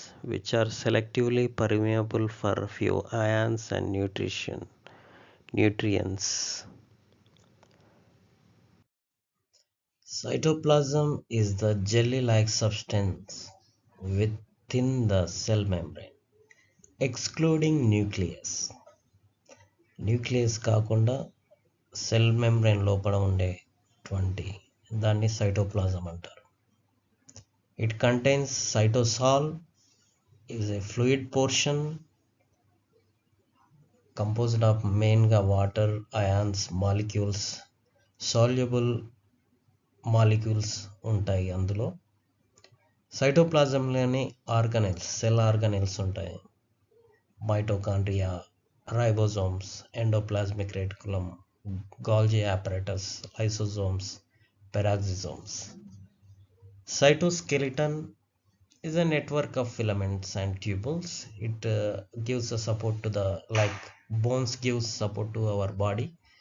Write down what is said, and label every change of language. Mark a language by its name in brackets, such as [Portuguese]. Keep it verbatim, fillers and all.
[English] which are selectively permeable for few ions and nutrition nutrients. Cytoplasm is the jelly like substance within the cell membrane, excluding nucleus. [Telugu] Nucleus కాకుండా cell membrane లోపల ఉండేటువంటి దాన్ని cytoplasm అంటారు. [English] It contains cytosol is a fluid portion composed of మెయిన్గా water, ions, molecules, soluble molecules ఉంటాయి. [Telugu] అందులో సైటోప్లాజంలోని organelles, cell organelles ఉంటాయి. Mitochondria, ribosomes, endoplasmic reticulum, గాల్జీ apparatus, lysosomes, peroxisomes. [English] Cytoskeleton is a network of filaments and tubules. It uh, gives a support to the, like bones gives support to our body.